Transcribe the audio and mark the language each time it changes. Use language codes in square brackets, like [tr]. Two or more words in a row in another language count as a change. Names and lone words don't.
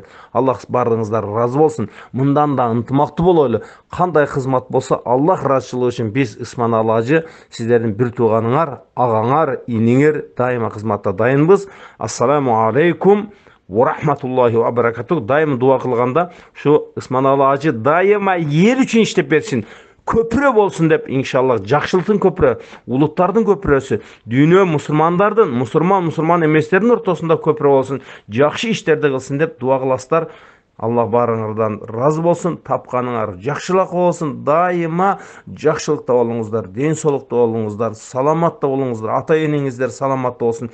[ky] Аллах бардыгыңыздар разы болсун. Мындан да ынтымактуу бололу. Кандай кызмат болсо Аллах ыраазычылыгы үчүн биз Исманалы ажы сиздердин бир тууганыңар, агаңар, иниңер дайыма кызматта дайынбыз. [ar] السلام عليكم ورحمة الله وبركاته. [ky] Дайым дуа кылганда ушу Исманалы ажы дайыма эл үчүн иштеп берсин. Köprü bolsun dep inşallah жакшылыктын köprü, улуттардын köprüsü, дүйнө мусулмандардын, мусулман эместердин ортосунда köprü болсун, жакшы иштерди кылсын деп дуа кыласыздар. Аллах барыңардан разы болсун, тапканыңар жакшылык болсун, дайыма жакшылыкта болуңуздар, ден соолукта болуңуздар, саламатта болуңуздар, ата энеңиздер саламатта болсун.